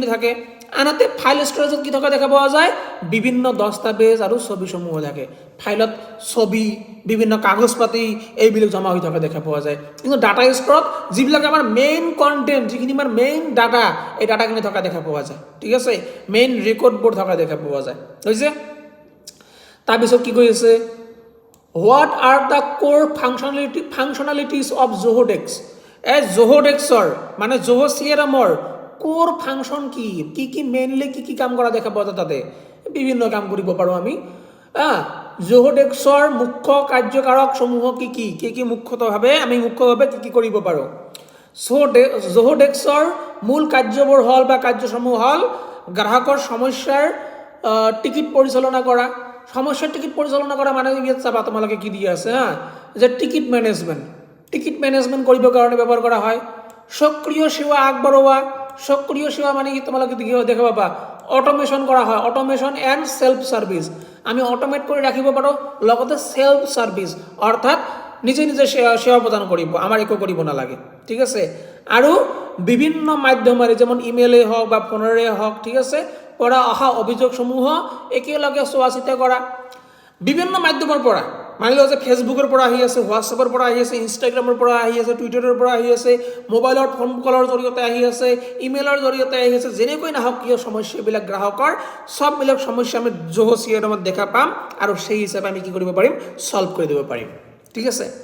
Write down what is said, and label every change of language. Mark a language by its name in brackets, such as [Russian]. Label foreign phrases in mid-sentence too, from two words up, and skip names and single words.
[Assamese] থাকে আনহাতে [English] file storage [Assamese] কি থকা দেখা পোৱা যায় বিভিন্ন দস্তাবেজ আৰু ছবিসমূহ থাকে ফাইলত ছবি বিভিন্ন কাগজ পাতি এইবিলাক জমা হৈ থকা দেখা পোৱা যায় কিন্তু [English] data store [Assamese] যিবিলাক আমাৰ [English] main content [Assamese] যিখিনি আমাৰ [English] main data [Assamese] এই ডাটাখিনি থকা দেখা পোৱা যায় ঠিক আছে [English] main records [Assamese] থকা দেখা পোৱা যায় হৈছে তাৰপিছত কি কৈ আছে [English] What are the core functionalities of Zohodex? [Assamese] Zohodexৰ মানে Zoho CRMৰ [English] core function [Assamese] কি মেইনলি কি কাম কৰা দেখা পোৱা যায় তাতে বিভিন্ন কাম কৰিব পাৰো আমি Zohodexৰ মুখ্য কাৰ্যকাৰক সমূহ কি মুখ্যভাৱে কি কৰিব পাৰো Zohodexৰ মূল কাৰ্যবোৰ হল বা কাৰ্যসমূহ হল গ্ৰাহকৰ সমস্যাৰ টিকিট পৰিচালনা কৰা সমস্যাৰ টিকিট পৰিচালনা কৰা মানে ইয়াত চাবা তোমালোকে কি দিয়া আছে যে [English] ticket management [Assamese] কৰিবৰ কাৰণে ব্যৱহাৰ কৰা হয় সক্ৰিয় সেৱা আগবঢ়োৱা সক্ৰিয় সেৱা মানে কি তোমালোকে দেখা পাবা অটোমেশন কৰা হয় অটোমেশন [English] and self service [Assamese] আমি অটোমেট কৰি ৰাখিব পাৰো লগতে [English] self service [Assamese] অৰ্থাৎ নিজে সেৱা প্ৰদান কৰিব আমাৰ একো কৰিব নালাগে ঠিক আছে আৰু বিভিন্ন মাধ্যমেৰে যেমন ইমেইলে হওক বা ফোনৰে হওক ঠিক আছে পৰা অহা অভিযোগসমূহ একেলগে চোৱাচিতা কৰা বিভিন্ন মাধ্যমৰ পৰা মানি লও যে ফেসবুকৰ পৰা আহি আছে হোৱাটছএপৰ পৰা আহি আছে ইনষ্টাগ্ৰামৰ পৰা আহি আছে টুইটাৰৰ পৰা আহি আছে মোবাইলৰ [English] phone call [Assamese] জৰিয়তে আহি আছে ইমেইলৰ জৰিয়তে আহি আছে যেনেকৈ নাহক কিয় সমস্যাবিলাক গ্ৰাহকৰ সববিলাক সমস্যা আমি জোহো CRMত দেখা পাম আৰু সেই হিচাপে আমি কি কৰিব পাৰিম সলভ কৰি দিব পাৰিম ঠিক আছে